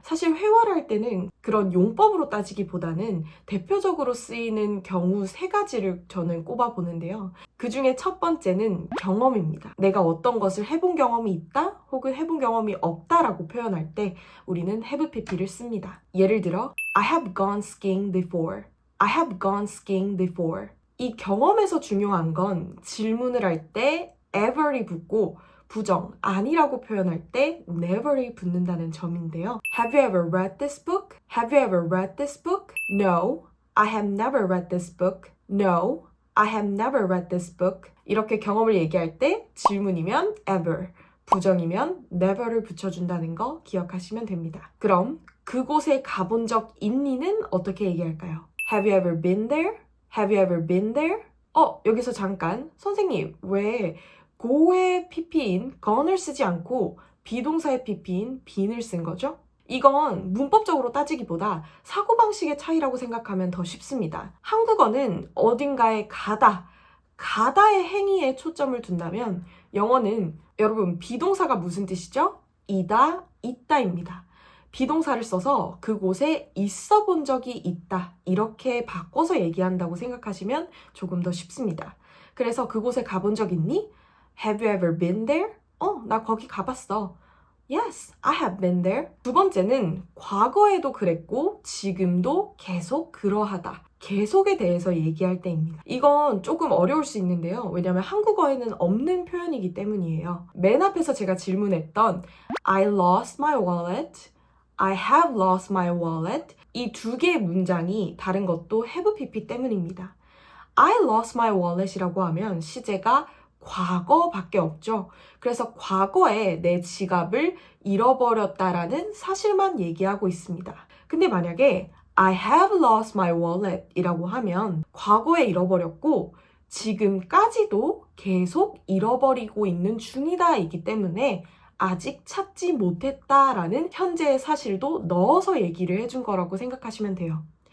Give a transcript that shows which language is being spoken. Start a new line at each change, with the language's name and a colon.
Korean: 사실 회화를 할 때는 그런 용법으로 따지기보다는 대표적으로 쓰이는 경우 3가지를 저는 꼽아보는데요. 그 중에 첫 번째는 경험입니다. 내가 어떤 것을 해본 경험이 있다 혹은 해본 경험이 없다라고 표현할 때 우리는 have pp를 씁니다. 예를 들어
English: I have gone skiing before. I have gone skiing before.
Korean: 이 경험에서 중요한 건 질문을 할 때 ever이 붙고 부정, 아니라고 표현할 때 never이 붙는다는 점인데요.
English: Have you ever read this book? Have you ever read this book? No, I have never read this book. No, I have never read this book.
Korean: 이렇게 경험을 얘기할 때 질문이면 ever, 부정이면 never를 붙여준다는 거 기억하시면 됩니다. 그럼 그곳에 가본 적 있니는 어떻게 얘기할까요? Have you ever been there? Have you ever been there? 여기서 잠깐 선생님 왜 go의 pp인 gone을 쓰지 않고 비동사의 pp인 been을 쓴 거죠? 이건 문법적으로 따지기보다 사고방식의 차이라고 생각하면 더 쉽습니다. 한국어는 어딘가에 가다의 행위에 초점을 둔다면 영어는 여러분 비동사가 무슨 뜻이죠? 이다, 있다입니다. 비동사를 써서 그곳에 있어 본 적이 있다 이렇게 바꿔서 얘기한다고 생각하시면 조금 더 쉽습니다. 그래서 그곳에 가본 적 있니?
English: Have you ever been there?
Korean: 나 거기 가봤어.
English: Yes, I have been there.
Korean: 두 번째는 과거에도 그랬고 지금도 계속 그러하다. 계속에 대해서 얘기할 때입니다. 이건 조금 어려울 수 있는데요. 왜냐하면 한국어에는 없는 표현이기 때문이에요. 맨 앞에서 제가 질문했던
English: I lost my wallet,
Korean: I have lost my wallet 이 2개의 문장이 다른 것도 have pp 때문입니다.
English: I lost my wallet
Korean: 이라고 하면 시제가 과거밖에 없죠. 그래서 과거에 내 지갑을 잃어버렸다라는 사실만 얘기하고 있습니다. 근데 만약에
English: I have lost my wallet
Korean: 이라고 하면 과거에 잃어버렸고 지금까지도 계속 잃어버리고 있는 중이다 이기 때문에 아직 찾지 못했다라는 현재의 사실도 넣어서 얘기를 해준 거라고 생각하시면 돼요.